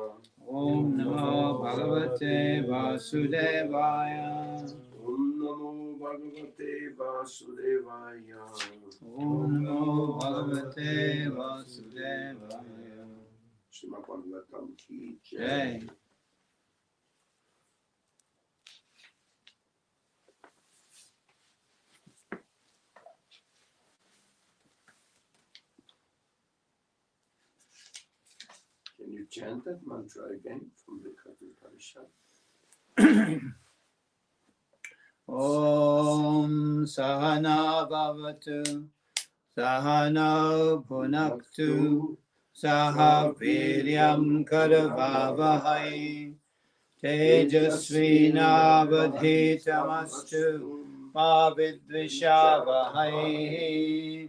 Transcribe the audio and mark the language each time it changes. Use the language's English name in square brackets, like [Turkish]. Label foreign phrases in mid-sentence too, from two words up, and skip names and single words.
[Sanskrit] ॐ नमो भगवते वासुदेवाय. ॐ नमो भगवते वासुदेवाय. ॐ नमो भगवते वासुदेवाय. [Hindi] Srimad Bhagavatam ki Jai. jai. [English] Can you chant that mantra again from the Katha Upanisad? [Sanskrit] ॐ सहना भवतु सहना भुनक्तु सह वीर्यम् करवावहै तेजस्विनावधीतमस्तु मा विद्विषावहै.